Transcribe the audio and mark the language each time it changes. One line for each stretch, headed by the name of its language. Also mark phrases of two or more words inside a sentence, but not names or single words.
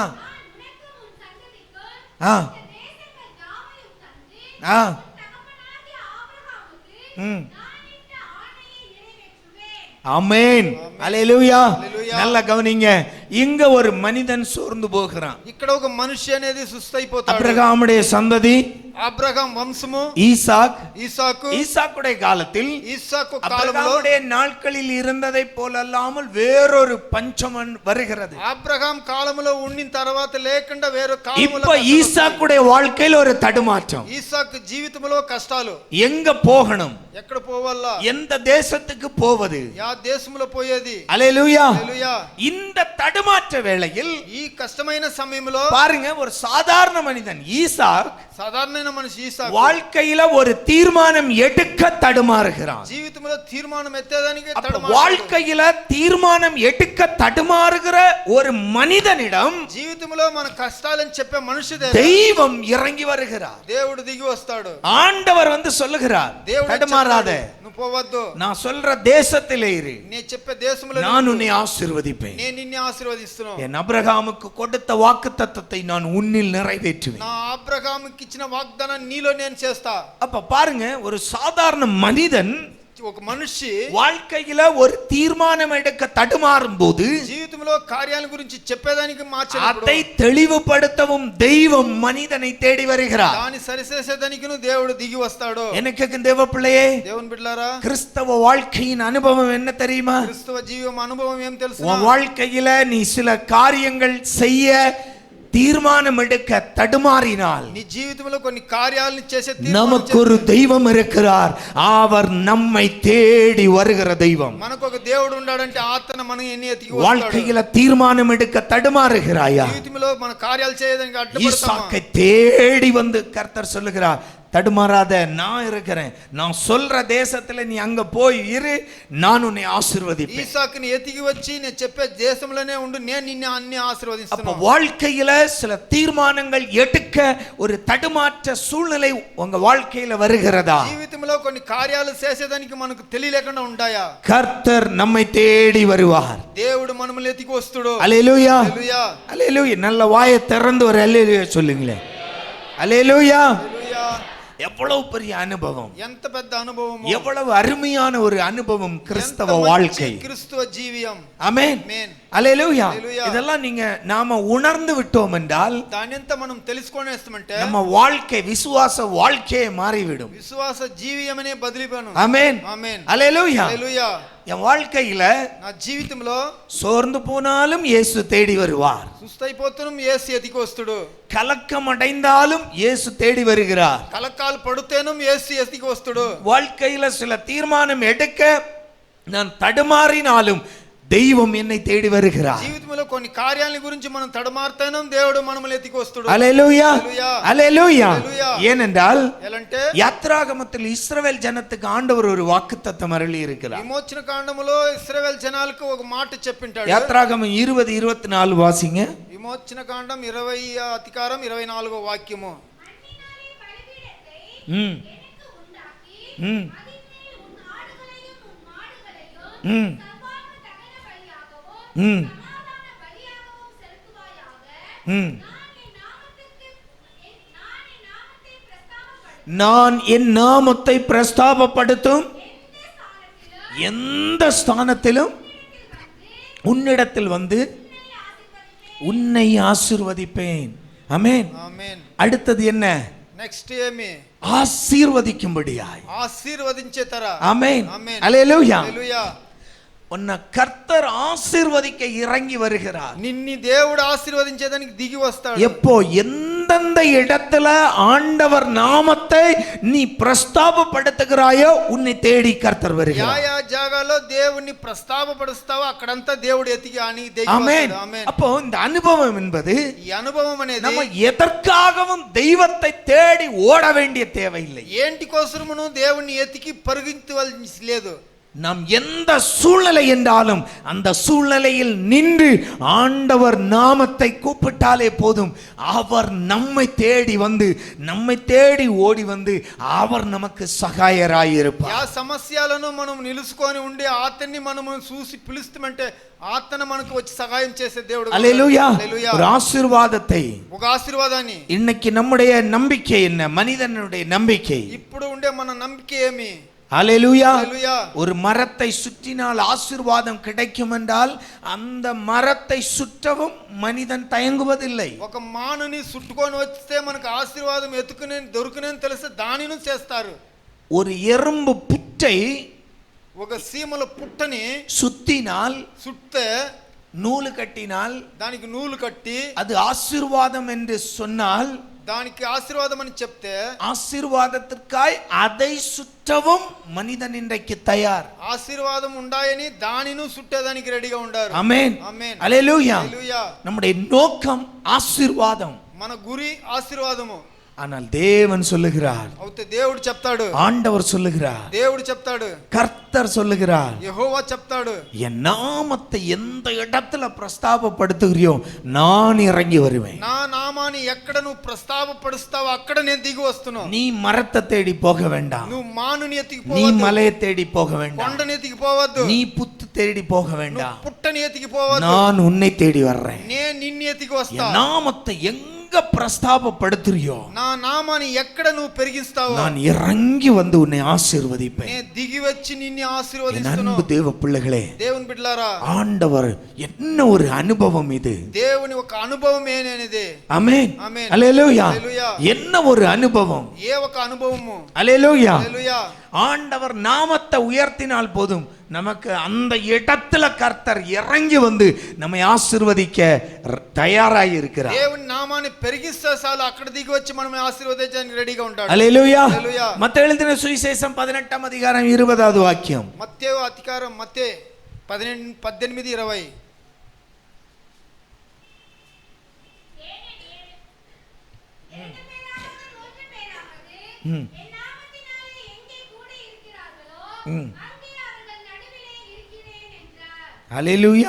Tamil: நான் உனக்கும் உன் சந்ததிக்கும் ஆ இந்த தேசங்கள் யாவையும் தந்து ஆ உன் தகப்பனாகிய ஆபிரகாமுக்கு ம். நான் இட்ட ஆணையை நிறைவேற்றுவேன். ஆமென். அல்லேலூயா. அல்லேலூயா. நல்லா கவனிங்க. இங்க ஒரு மனிதன் சோர்ந்து போகிறான்.
Telugu: ఇక్కడ ఒక మనిషి అనేది సుస్తైపోతాడు.
Tamil: அபிரகாமுடைய சந்ததி
Telugu: అబ్రహాం వంశము,
Tamil: ஈசாக்.
Telugu: ఈసాకు,
Tamil: ஈசாக்குடைய காலத்தில்
Telugu: ఈసాకు కాలంలో
Tamil: அபிரகாமுடைய நாட்களில் இருந்ததை போலல்லாமல் வேறொரு பஞ்சமன் வருகிறது.
Telugu: అబ్రహాం కాలములో ఉండిన తర్వాత లేకుండా వేరే
Tamil: இப்ப
Telugu: కాలములో
Tamil: ஈசாக்குடைய வாழ்க்கையில் ஒரு தடுமாற்றம்.
Telugu: ఈసాకు జీవితంలో కష్టాలు.
Tamil: எங்க போகணும்,
Telugu: ఎక్కడ పోవాలా,
Tamil: எந்த தேசத்துக்கு போவது?
Telugu: యా దేశంలో పోయేది.
Tamil: அல்லேலூயா.
Telugu: హల్లెలూయా.
Tamil: இந்த தடுமாற்ற வேளையில்
Telugu: ఈ కష్టమైన సమయంలో
Tamil: பாருங்க, ஒரு சாதாரண மனிதன் ஈசாக்
Telugu: సాధారణమైన మనిషి ఈసాకు
Tamil: வாழ்க்கையில ஒரு தீர்மானம் எடுக்க தடுமாறுகிறான்.
Telugu: జీవితంలో తీర్మానం ఎత్తేదానికి
Tamil: அப்ப வாழ்க்கையில தீர்மானம் எடுக்க தடுமாறுகிற ஒரு மனிதனிடம்
Telugu: జీవితంలో మన కష్టాలని చెప్పే మనిషి
Tamil: தெய்வம் இறங்கி வருகிறார்.
Telugu: దేవుడు దిగి వస్తాడు.
Tamil: ஆண்டவர் வந்து சொல்லுகிறார்,
Telugu: దేవుడు
Tamil: தடுமாறாத,
Telugu: చెప్తాడు, నువ్వు పోవద్దు,
Tamil: நான் சொல்ற தேசத்திலே இரு,
Telugu: నేను చెప్పే దేశంలో
Tamil: நான் உன்னை ஆசீர்வதிப்பேன்.
Telugu: నేను నిన్ను ఆశీర్వదిస్తున్నాను.
Tamil: என் అబ్రహాముకు கொடுத்த வாக்குத்தத்தத்தை நான் உன்னில் நிறைவேற்றுவேன்.
Telugu: నా అబ్రహాముకి ఇచ్చిన వాగ్దానం నీలో నేను చేస్తా.
Tamil: அப்ப பாருங்க, ஒரு சாதாரண மனிதன்
Telugu: ఒక మనిషి
Tamil: வாழ்க்கையில ஒரு தீர்மானம் எடுக்க தடுமாறும் போது
Telugu: జీవితంలో కార్యాల గురించి చెప్పేదానికి మార్చినప్పుడు
Tamil: அதை தெளிவுபடுத்தவும் தெய்வம் மனிதனை தேடி வருகிறார்.
Telugu: దాన్ని సరిచేసేదానికి దేవుడు దిగి వస్తాడు.
Tamil: எனக்கு தேவ பிள்ளையே,
Telugu: దేవుని బిడ్డలారా,
Tamil: கிறிஸ்தவ வாழ்க்கையின் அனுபவம் என்ன தெரியுமா?
Telugu: క్రిస్తవ జీవం అనుభవం ఏం తెలుసు?
Tamil: உன் வாழ்க்கையில நீ சில காரியங்கள் செய்ய தீர்மானம் எடுக்க தடுமாறினால்
Telugu: నీ జీవితంలో కొన్ని కార్యాలను చేసే
Tamil: நமக்கு ஒரு தெய்வம் இருக்கிறார். அவர் நம்மை தேடி வருகிற தெய்வம்.
Telugu: మనకు ఒక దేవుడు ఉన్నాడంటే ఆత్మ మనం ఎన్ని ఎతికి వస్తాడు.
Tamil: வாழ்க்கையில தீர்மானம் எடுக்க தடுமாறுகிறாயா?
Telugu: జీవితంలో మన కార్యాలు చేయడానికి అడ్డుపడతామా?
Tamil: ஈசாக்கை தேடி வந்து கர்த்தர் சொல்லுகிறார், தடுமாறாத, நான் இருக்கிறேன், நான் சொல்ற தேசத்துல நீ அங்க போய் இரு, நான் உன்னை ஆசீர்வதிப்பேன்.
Telugu: ఈసాకుని ఎతికి వచ్చి నేను చెప్పే దేశంలోనే ఉండు, నేను నిన్ను అన్ని
Tamil: அப்ப
Telugu: ఆశీర్వదిస్తున్నాను.
Tamil: வாழ்க்கையில சில தீர்மானங்கள் எடுக்க ஒரு தடுமாற்ற சூழ்நிலை உங்க வாழ்க்கையில வருகிறதா?
Telugu: జీవితంలో కొన్ని కార్యాలు చేసేదానికి మనకు తెలియలేకుండా ఉంటాయా?
Tamil: கர்த்தர் நம்மை தேடி வருவார்.
Telugu: దేవుడు మనల్ని ఎతికి వస్తాడు.
Tamil: அல்லேலூயா.
Telugu: హల్లెలూయా.
Tamil: அல்லேலூயா. நல்ல வாயை திறந்து ஒரு அல்லேலூயா சொல்லுங்களேன். அல்லேலூயா.
Telugu: హల్లెలూయా.
Tamil: எவ்வளவு பெரிய அனுபவம்,
Telugu: ఎంత పెద్ద అనుభవం,
Tamil: எவ்வளவு அருமையான ஒரு அனுபவம் கிறிஸ்தவ
Telugu: ఎంత
Tamil: வாழ்க்கை.
Telugu: మంచి క్రిస్తవ జీవియం.
Tamil: ஆமென்.
Telugu: ఆమేన్.
Tamil: அல்லேலூயா. அல்லேலூயா. இதெல்லாம் நாம உணர்ந்து விட்டோம் என்றால்
Telugu: దానింత మనం తెలుసుకొనేస్తామంటే
Tamil: நம்ம வாழ்க்கை விசுவாச வாழ்க்கையே மாறிவிடும்.
Telugu: విశ్వాస జీవియమనే బదిలిపోను.
Tamil: ஆமென்.
Telugu: ఆమేన్.
Tamil: அல்லேலூயா.
Telugu: హల్లెలూయా.
Tamil: என் வாழ்க்கையில
Telugu: నా జీవితంలో
Tamil: சோர்ந்து போனாலும் இயேசு தேடி வருவார்.
Telugu: సుస్తైపోతును యేసు ఎతికి వస్తాడు.
Tamil: கலக்கம் அடைந்தாலும் இயேசு தேடி வருகிறார்.
Telugu: కలకాలు పడుతేను యేసు ఎతికి వస్తాడు.
Tamil: வாழ்க்கையில சில தீர்மானம் எடுக்க நான் தடுமாறினாலும் தெய்வம் என்னை தேடி வருகிறார்.
Telugu: జీవితంలో కొన్ని కార్యాల గురించి మనం తడమార్తేను దేవుడు మనల్ని ఎతికి వస్తాడు.
Tamil: அல்லேலூயா.
Telugu: హల్లెలూయా.
Tamil: அல்லேலூயா.
Telugu: హల్లెలూయా.
Tamil: ஏனென்றால்
Telugu: ఎలాంటే
Tamil: யாத்ராகமத்தில் இஸ்ரவேல் ஜனத்துக்கு ஆண்டவர் ஒரு வாக்குத்தத்தம் அருளி இருக்கிறார்.
Telugu: విమోచన కాండములో ఇశ్రాయేల్ జనాలకు ఒక మాట చెప్పింటాడు.
Tamil: யாத்ராகமம் 20:24 வாசிங்க.
Telugu: విమోచన కాండం 20 అధికారం 24 వాక్యము.
Tamil: மண்ணினாலே பலிபீடத்தை ம் எனக்கு உண்டாக்கி ம் அதின்மேல் உன் ஆடுகளையும் உன் மாடுகளையும் ம் சர்வாங்க தகன பலியாகவும் ம் சமாதான பலியாகவும் செலுத்துவாயாக. ம் நான் என் நாமத்தை பிரஸ்தாபப்படுத்தும் நான் எந்த ஸ்தானத்திலும் உன்னிடத்தில் வந்து உன்னை ஆசீர்வதிப்பேன். ஆமென்.
Telugu: ఆమేన్.
Tamil: அடுத்தது என்ன?
Telugu: నెక్స్ట్ ఏమి?
Tamil: ஆசீர்வதிக்கும்படியாய்.
Telugu: ఆశీర్వదించే తర.
Tamil: ஆமென்.
Telugu: ఆమేన్.
Tamil: அல்லேலூயா.
Telugu: హల్లెలూయా.
Tamil: உன்னை கர்த்தர் ஆசீர்வதிக்க இறங்கி வருகிறார்.
Telugu: నిన్ని దేవుడు ఆశీర్వదించేదానికి దిగి వస్తాడు.
Tamil: எப்போ எந்தெந்த இடத்துல ஆண்டவர் நாமத்தை நீ பிரஸ்தாபப்படுத்துகிறாயோ உன்னை தேடி கர்த்தர்
Telugu: యా
Tamil: வருகிறார்.
Telugu: యా జాగాలో దేవుణ్ణి ప్రస్తావపడుస్తావో అక్కడంతా దేవుడు ఎతికి అని దిగి
Tamil: ஆமென்.
Telugu: వస్తాడు. ఆమేన్.
Tamil: அப்போ இந்த அனுபவம் என்பது
Telugu: ఈ అనుభవం అనేది
Tamil: நம்ம எதற்காகவும் தெய்வத்தை தேடி ஓட வேண்டிய தேவையில்லை.
Telugu: ఏంటి కోసమును దేవుణ్ణి ఎతికి పరుగించవలసి లేదు.
Tamil: நாம் எந்த சூழ்நிலை என்றாலும் அந்த சூழ்நிலையில் நின்று ஆண்டவர் நாமத்தை கூப்பிட்டாலே போதும். அவர் நம்மை தேடி ஓடி வந்து அவர் நமக்கு సహాయరాயிருப்பார்.
Telugu: ఆ సమస్యలను మనం నిలుసుకొని ఉండి ఆతన్ని మనము చూసి పిలుస్తామంటే ఆతన మనకు వచ్చి సహాయం చేసే దేవుడు. హల్లెలూయా. హల్లెలూయా.
Tamil: ஒரு ஆசீர்வாதத்தை,
Telugu: ఒక ఆశీర్వాదాన్ని.
Tamil: இன்னைக்கு நம்முடைய நம்பிக்கை என்ன? மனிதனுடைய நம்பிக்கை
Telugu: ఇప్పుడు ఉండే మన నమ్మిక ఏమి?
Tamil: ஹல்லேலூயா.
Telugu: హల్లెలూయా.
Tamil: ஒரு மரத்தை சுற்றினால் ஆசீர்வாதம் கிடைக்கும் என்றால் அந்த மரத்தை சுற்றவும் மனிதன் தயங்குவதில்லை.
Telugu: ఒక మానుని చుట్టుకొని వస్తే మనకు ఆశీర్వాదం దొరుకునేని తెలిస్తే దానిని చేస్తారు.
Tamil: ஒரு எறும்பு புற்றை
Telugu: ఒక సీమల పుట్టని
Tamil: சுத்தினால், சுtte நூலு கட்டினால்,
Telugu: దానికి నూలు కట్టి
Tamil: அது ஆசீர்வாதம் என்று சொன்னால்,
Telugu: దానికి ఆశీర్వాదం అని చెప్తే
Tamil: ஆசீர்வாதத்திற்காய் அதை சுற்றவும் மனிதன் இன்றைக்கு தயார்.
Telugu: ఆశీర్వాదం ఉండాయని దానిను సుట్టేదానికి రెడీగా ఉండారు.
Tamil: ஆமென்.
Telugu: ఆమేన్.
Tamil: ஹல்லேலூயா.
Telugu: హల్లెలూయా.
Tamil: நம்முடைய நோக்கம் ஆசீர்வாதம்.
Telugu: మన గురి ఆశీర్వాదము.
Tamil: ஆனால் தேவன் சொல்லுகிறார்,
Telugu: అవుతే దేవుడు చెప్తాడు,
Tamil: ஆண்டவர் சொல்லுகிறார்,
Telugu: దేవుడు చెప్తాడు,
Tamil: கர்த்தர் சொல்லுகிறார்,
Telugu: యెహోవా చెప్తాడు,
Tamil: என் நாமத்தை எந்த இடத்துல பிரஸ்தாபப்படுத்துகிறியோ நான் இறங்கி வருவேன்.
Telugu: నా నామాన్ని ఎక్కడ నువ్వు ప్రస్తావపడుస్తావో అక్కడ నేను దిగి వస్తున్నాను.
Tamil: நீ மரத்தை தேடி போக வேண்டாம்,
Telugu: నువ్వు మానుని ఎత్తికి
Tamil: நீ
Telugu: పోవద్దు,
Tamil: மலையை தேடி போக வேண்டாம்,
Telugu: కొండని ఎత్తికి పోవద్దు,
Tamil: நீ புத்து தேடி போக வேண்டாம்,
Telugu: పుట్టని ఎత్తికి పోవద్దు,
Tamil: நான் உன்னை தேடி வர்றேன்.
Telugu: నేను నిన్ను ఎత్తికి వస్తా.
Tamil: என் நாமத்தை எங்க பிரஸ்தாபப்படுத்துறியோ
Telugu: నా నామాన్ని ఎక్కడ నువ్వు పెరిగిస్తావో
Tamil: நான் இறங்கி வந்து உன்னை ஆசீர்வதிப்பேன்.
Telugu: నేను దిగి వచ్చి నిన్ను
Tamil: என்
Telugu: ఆశీర్వదిస్తాను.
Tamil: அன்பு தேவ பிள்ளைகளே,
Telugu: దేవుని బిడ్డలారా,
Tamil: ஆண்டவர் என்ன ஒரு அனுபவம் இது!
Telugu: దేవుని ఒక అనుభవం ఏనేనిది.
Tamil: ஆமென். ஆமென். ஹல்லேலூயா.
Telugu: హల్లెలూయా.
Tamil: என்ன ஒரு அனுபவம்!
Telugu: ఏ ఒక అనుభవము.
Tamil: ஹல்லேலூயா.
Telugu: హల్లెలూయా.
Tamil: ஆண்டவர் நாமத்தை உயர்த்தினால் போதும், நமக்கு அந்த இடத்துல கர்த்தர் இறங்கி வந்து நம்மை ஆசீர்வதிக்க தயாராய் இருக்கிறார்.
Telugu: దేవుని నామాన్ని పెరిగిస్తే చాలు అక్కడ దిగి వచ్చి మనం ఆశీర్వదించడానికి రెడీగా ఉంటాడు. హల్లెలూయా. హల్లెలూయా.
Tamil: மத்தேயு எழுதின சுவிசேஷம் 18 அதிகாரம் 20வது வாக்கியம்.
Telugu: మత్తేయు అధికారం మత్తే 18:20.
Tamil: ஹல்லேலூயா.